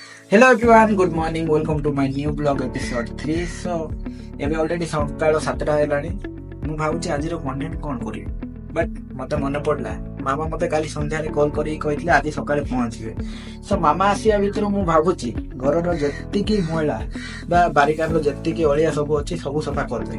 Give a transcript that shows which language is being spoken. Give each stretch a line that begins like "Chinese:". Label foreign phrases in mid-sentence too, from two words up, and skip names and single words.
English: Hello everyone, good morning. Welcome to my new blog episode 3.
Odia: So ଏବେ ଅଲରେଡି ସକାଳ 7ଟା ହେଲାଣି। ମୁଁ ଭାବୁଛି ଆଜିର କଣ୍ଟେଣ୍ଟ କ'ଣ କରିବି, ବଟ୍ ମତେ ମନେ ପଡ଼ିଲା ମାମା ମତେ କାଲି ସନ୍ଧ୍ୟାରେ କଲ୍ କରିକି କହିଥିଲେ ଆଜି ସକାଳେ ପହଞ୍ଚିବେ। ସୋ ମାମା ଆସିବା ଭିତରୁ ମୁଁ ଭାବୁଛି ଘରର ଯେତିକି ମଇଳା ବା ବାରିକାରର ଯେତିକି ଅଳିଆ ସବୁ ଅଛି ସବୁ ସଫା କରିଦେବି।